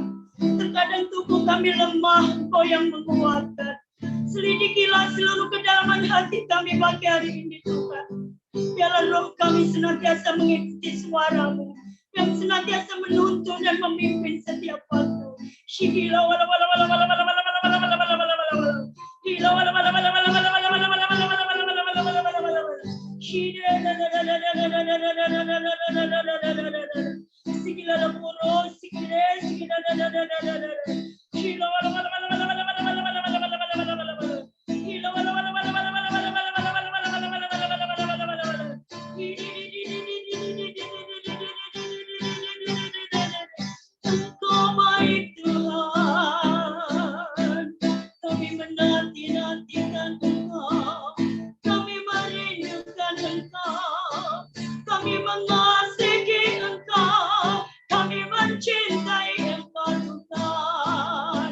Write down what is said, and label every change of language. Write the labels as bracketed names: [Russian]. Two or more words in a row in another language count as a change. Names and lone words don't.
[Indonesian] Terkadang tubuh kami lemah, Engkau yang menguatkan. Selidikilah seluruh kedalaman hati kami pagi hari ini Tuhan. Biarlah roh kami senantiasa mengikuti suara-Mu, yang senantiasa menuntun dan memimpin setiap waktu. Shigila wala wala wala wala wala wala wala wala wala wala wala wala. Gila wala wala wala wala wala wala wala wala wala wala wala wala wala wala wala. Shida da da da da da da da da da da da da da da da da da. Sigila la puro, sigile, sigila da da da da da da. Shila wala wala wala wala wala wala wala wala wala wala wala wala wala. Gila wala wala wala wala wala wala wala wala wala wala wala wala wala wala wala wala. Engkau baik Tuhan, kami menanti-nantikan Engkau, kami merindukan Engkau, kami mengasihi Engkau, kami mencintai Engkau Tuhan.